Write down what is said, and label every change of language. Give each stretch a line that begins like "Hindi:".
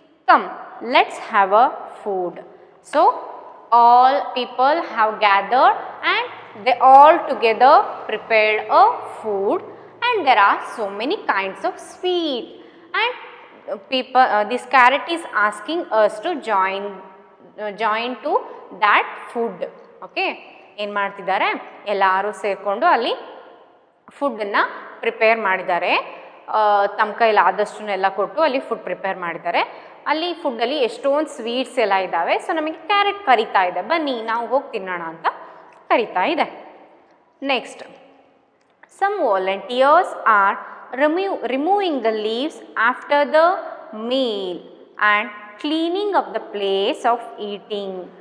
English: Come, let's have a food. So all people have gathered and they all together prepared a food, and there are so many kinds of sweet, and people this carrot is asking us to join to that food.
Kannada: Okay, ಏನು ಮಾಡ್ತಿದ್ದಾರೆ, ಎಲ್ಲರೂ ಸೇರಿಕೊಂಡು ಅಲ್ಲಿ ಫುಡ್ಡನ್ನು prepare ಮಾಡಿದ್ದಾರೆ. ತಮ್ಮ ಕೈಲಿ ಆದಷ್ಟನ್ನೆಲ್ಲ ಕೊಟ್ಟು ಅಲ್ಲಿ ಫುಡ್ ಪ್ರಿಪೇರ್ ಮಾಡಿದ್ದಾರೆ. ಅಲ್ಲಿ ಫುಡ್ಡಲ್ಲಿ ಎಷ್ಟೊಂದು ಸ್ವೀಟ್ಸ್ ಎಲ್ಲ ಇದ್ದಾವೆ. ಸೊ ನಮಗೆ ಕ್ಯಾರೆಟ್ ಕರಿತಾ ಇದೆ, ಬನ್ನಿ ನಾವು ಹೋಗಿ ತಿನ್ನೋಣ ಅಂತ ಕರಿತಾ ಇದೆ.
English: Next, some volunteers are removing the leaves after the meal and cleaning up the place of eating.